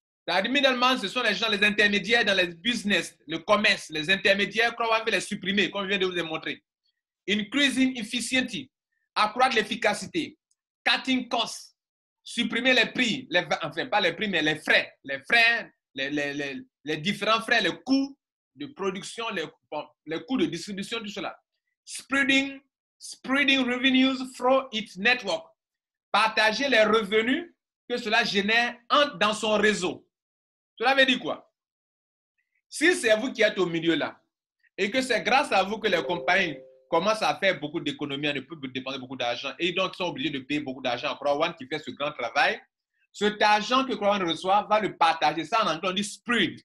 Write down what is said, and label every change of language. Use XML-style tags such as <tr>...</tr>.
<fr>C'est-à-dire, middleman, ce sont les gens, les intermédiaires dans les business, le commerce, les intermédiaires, CrowdOne veut les supprimer, comme je viens de vous démontrer.</fr> <en>Increasing efficiency,</en> <fr>accroître l'efficacité,</fr> <en>cutting costs,</en> <fr>supprimer les prix, enfin pas les prix, mais les frais, les différents frais, les coûts de production, les coûts de distribution, tout cela.</fr> <en>Spreading revenues through its network.</en> <fr>Partager les revenus que cela génère dans son réseau. Cela veut dire quoi? Si c'est vous qui êtes au milieu là, et que c'est grâce à vous que les compagnies commencent à faire beaucoup d'économies, à ne plus dépenser beaucoup d'argent, et donc sont obligés de payer beaucoup d'argent à CrowdOne qui fait ce grand travail, cet argent que CrowdOne reçoit va le partager. Ça, en anglais, on dit spread.</fr>